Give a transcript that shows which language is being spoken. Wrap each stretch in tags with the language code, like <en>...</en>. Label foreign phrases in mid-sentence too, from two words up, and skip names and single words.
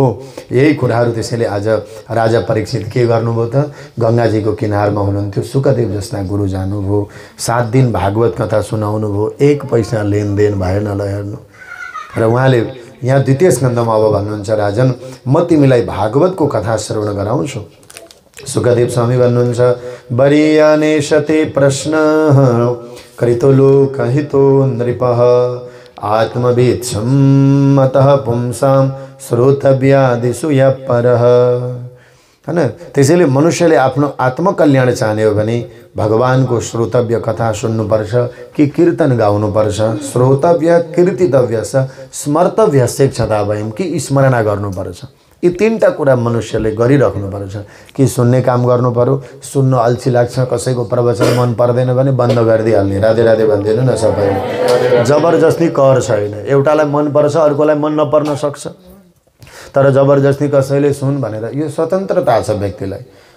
<ne>यही कुराहरू त्यसैले आज राजा परीक्षित के गर्नुभयो त, गङ्गाजीको किनारमा हुनुहुन्थ्यो, सुखदेव जस्ता गुरु जानुभयो, 7 दिन भागवत कथा सुनाउनु भयो, 1 पैसा लेनदेन भएन। ल हेर्नु। र उहाँले यहाँ द्वितीय स्कन्धमा अब भन्नुहुन्छ, राजन म तिमीलाई भागवतको कथा श्रवण गराउँछु। सुखदेव स्वामी भन्नुहुन्छ,</ne> <sa>बरियाने शते प्रश्न कृतो लोकहितो नृपः आत्मवित् सम्मतः पुंसां श्रोतव्यादिषु यः परः।</sa> <ne>हैन। त्यसैले मनुष्यले आफ्नो आत्मकल्याण चाहने हो भने भगवानको श्रोतव्य कथा सुन्नुपर्छ कि कीर्तन गाउनुपर्छ।</ne> <sa>श्रोतव्य, कीर्तितव्य, स्मर्तव्य शिक्षता भयम</sa> <ne>कि स्मरणा गर्नुपर्छ। यी 3टा कुरा मनुष्यले गरिराख्नुपर्छ। कि सुन्ने काम गर्नु पर्यो, सुन्न अल्छी लाग्छ, कसैको प्रवचन मन पर्दैन भने बन्द गरिदिइहाल्ने, राधे राधे भनिदिनु न सबैले। जबरजस्ती कर छैन। एउटालाई मन पर्छ, अर्कोलाई मन नपर्न सक्छ, तर जबरजस्ती कसैले सुन भनेर, यो स्वतन्त्रता छ व्यक्तिलाई।</ne>